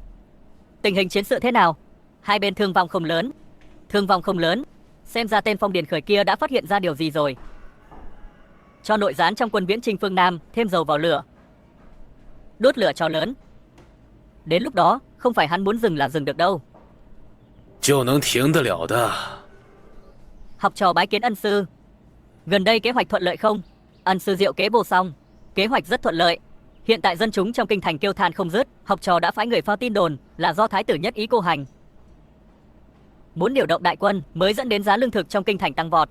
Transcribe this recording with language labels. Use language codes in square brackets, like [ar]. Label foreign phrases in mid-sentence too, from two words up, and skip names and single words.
[vi] Tình hình chiến sự thế nào? Hai bên thương vong không lớn. Thương vong không lớn. Xem ra tên Phong Điền Khởi kia đã phát hiện ra điều gì rồi. Cho nội gián trong quân Viễn Chinh phương Nam thêm dầu vào lửa. Đốt lửa cho lớn. Đến lúc đó, không phải hắn muốn dừng là dừng được đâu. [zh] 就能停得了的。 [vi] Học trò bái kiến ân sư. Gần đây kế hoạch thuận lợi không? Ân sư diệu kế vô song. Kế hoạch rất thuận lợi. Hiện tại dân chúng trong kinh thành kêu than không dứt. Học trò đã phái người phao tin đồn là do thái tử nhất ý cô hành. Muốn điều động đại quân mới dẫn đến giá lương thực trong kinh thành tăng vọt.